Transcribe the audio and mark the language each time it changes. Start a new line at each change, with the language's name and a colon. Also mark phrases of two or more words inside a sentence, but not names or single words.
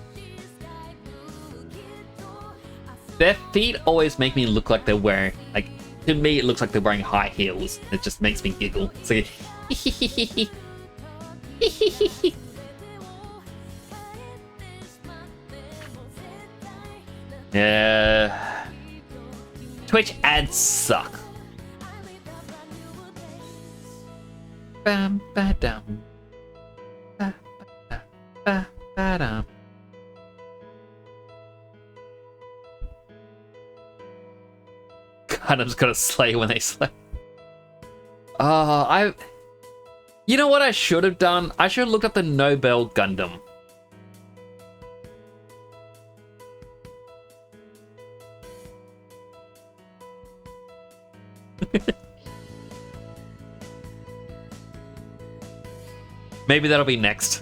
English: Their feet always make me look like they're wearing, like, to me, it looks like they're wearing high heels. It just makes me giggle. It's like, yeah. Twitch ads suck. Bam, ba-dum. Ba, ba, ba, ba-dum. Gundam's gonna slay when they slay. You know what I should have done? I should have looked up the Nobel Gundam. Maybe that'll be next.